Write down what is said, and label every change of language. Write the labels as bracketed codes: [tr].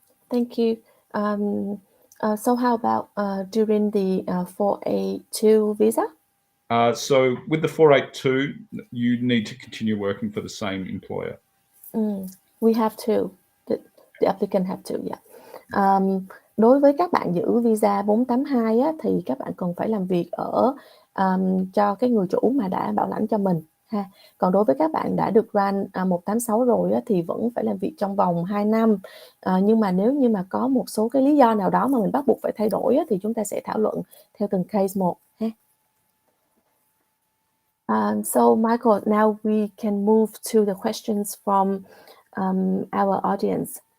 [en] Thank you. So how about during the 482 visa? So with the 482, you need to continue working for the same employer. We have to. The applicant have to, yeah. [vi] Đối với các bạn giữ visa 482 á, thì các bạn cần phải làm việc ở cho cái người chủ mà đã bảo lãnh cho mình ha. Còn đối với các bạn đã được grant 186 rồi á, thì vẫn phải làm việc trong vòng 2 năm. Nhưng mà nếu như mà có một số cái lý do nào đó mà mình bắt buộc phải thay đổi á, thì chúng ta sẽ thảo luận theo từng case một ha. [en] So Michael, now we can move to the questions from our audience.